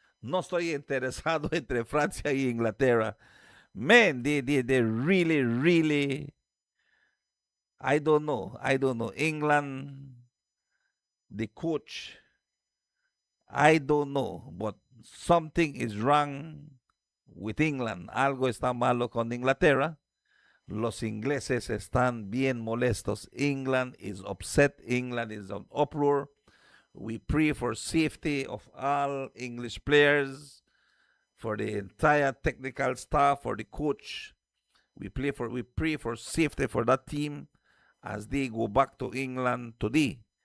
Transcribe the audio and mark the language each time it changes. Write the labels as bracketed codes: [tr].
[es] No estoy interesado entre Francia y Inglaterra. [en] Man, they really, really, I don't know. England, the coach, I don't know, but something is wrong with England. [es] Algo está malo con Inglaterra. Los ingleses están bien molestos. [en] England is upset. England is on uproar. We pray for safety of all English players, for the entire technical staff, for the coach. We pray for safety for that team as they go back to England today.